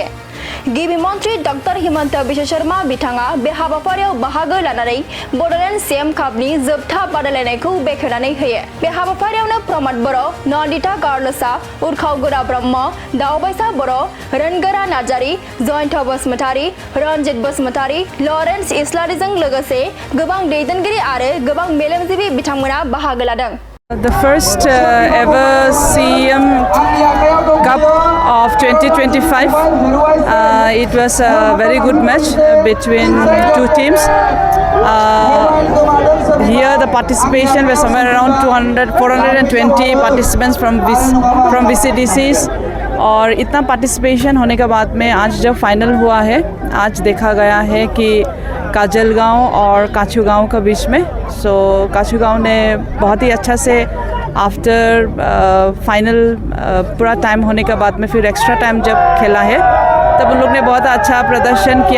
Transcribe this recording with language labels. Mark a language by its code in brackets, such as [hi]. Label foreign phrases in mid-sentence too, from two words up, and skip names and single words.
[brx] गिबि मन्त्रि डक्टर हिमन्त बिश्व शर्मा बिथाङा बे हाबाफारियाव बाहागो लानानै बड'लेण्ड सीएम कापनि जोबथा बादायलायनायखौ बेखेवनानै होयो। बे हाबाफारियावनो प्रमद बर', नन्दिता गार्लसा, उर्खाव ब्रह्म, दावबायसा बर', रोनगोरा नार्जारी, जयन्त बसुमतारी, रन्जित बसुमतारी, लरेन्स इस्लारिजों लोगोसे गोबां दैदेनगिरि आरो गोबां मेलेमजिबि बिथांमोना बाहागो लादों। [en] The first ever CM Cup of 2025. It was a very good match between two teams. Here the participation was somewhere around 420 participants from VCDCs. [hi] और इतना पार्टिसिपेशन होने के बाद में आज जब फाइनल हुआ है, आज देखा गया है कि काजलगांव और काछुगांव के बीच में काछुगांव ने बहुत ही अच्छा से [en] after final [hi] पूरा टाइम होने के बाद में फिर [en] extra time [hi] जब खेला है तब उन लोग ने बहुत अच्छा प्रदर्शन किया।